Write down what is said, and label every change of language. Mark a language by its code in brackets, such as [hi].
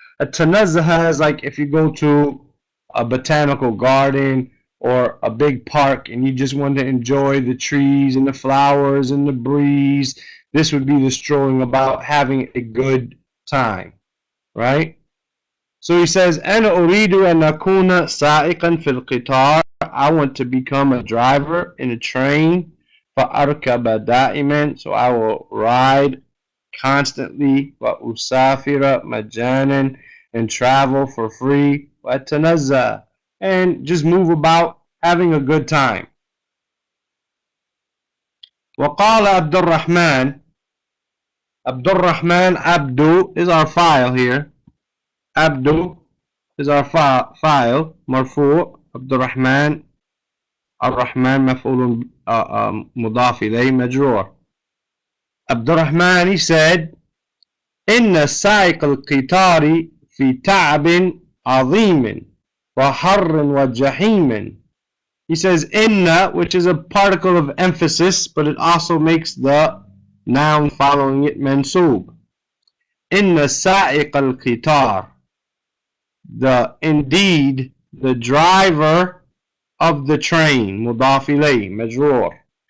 [en] Atanazzaha is like if you go to a botanical garden or a big park and you just want to enjoy the trees and the flowers and the breeze. This would be the strolling about, having a good time, right? So he says, [ar] أنا أريد أن أكون سائقا في القطار. [en] I want to become a driver in a train. [ar] فأركب دائما, [en] so I will ride constantly. [ar] وأسافر مجانا, [en] and travel for free. وأتنزه, and just move about, having a good time. [ar] وقال عبد الرحمن. [en] عبد الرحمن, Abdu is our file here. Abdu is our file. مرفوع. عبد الرحمن. [ar] الرحمن مفعول مضاف إليه مجرور. عبد الرحمن, [en] he said, [ar] إن سائق القطار في تعب عظيم وحر وجحيم. [en] He says inna, which is a particle of emphasis, but it also makes the noun following it mansub. Inna sa'iq al-qitar. Indeed, the driver of the train, mudaf ilayh, majroor.